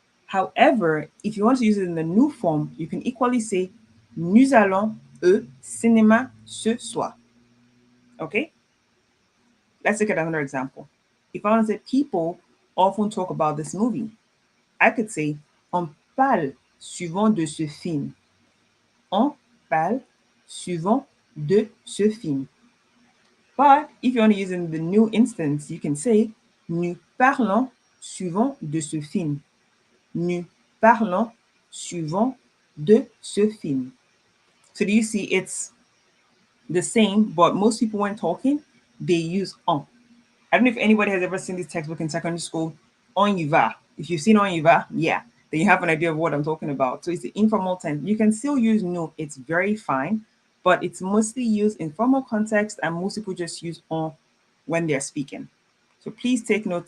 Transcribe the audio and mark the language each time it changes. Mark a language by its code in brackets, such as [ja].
[en] However, if you want to use it in the new form, you can equally say [fr] nous allons au cinéma ce soir. [en] Okay? Let's look at another example. If I want to say people often talk about this movie, I could say [fr] on parle souvent de ce film. On parle souvent de ce film. [en] But if you want to use it in the new instance, you can say [fr] nous parlons souvent de ce film. Nous parlons souvent de ce film. [en] So do you see it's the same, but most people when talking, they use on. I don't know if anybody has ever seen this textbook in secondary school, [fr] on y va. [en] If you've seen [fr] on y va, [en] yeah, then you have an idea of what I'm talking about. So it's the informal tense. You can still use no, it's very fine, but it's mostly used in formal context, and most people just use on when they're speaking. So please take note.